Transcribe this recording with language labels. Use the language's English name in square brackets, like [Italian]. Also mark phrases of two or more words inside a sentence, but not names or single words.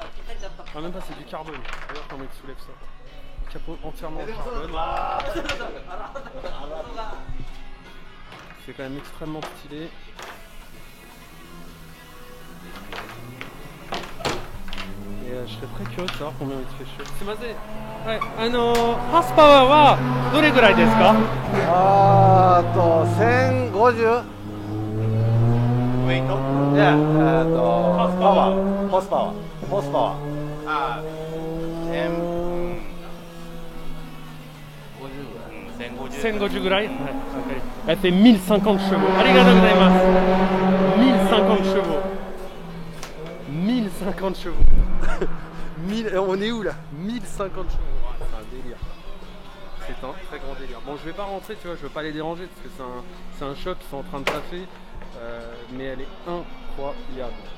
[French] Ah, même pas, c'est du carbone. Regarde comment il soulève ça. Capot entièrement en carbone. C'est quand même extrêmement stylé. Et je serais très curieux de savoir combien il te fait chaud. [Japanese] すみません. Ouais. ホースパワーはどれぐらいですか? 1050 ウェイト？いや、パワー、ホースパワー。 1050 ぐらい、 [French] はい、elle fait 1050 chevaux. [Japanese] ありがとうございます. [French] 1050 chevaux. 1050 chevaux. 1000, on est où là? 1050 chevaux. C'est un délire. C'est un très grand délire. Bon, je vais pas rentrer, tu vois, je veux pas les déranger parce que c'est un choc, ils sont en train de taffer. Mais elle est incroyable.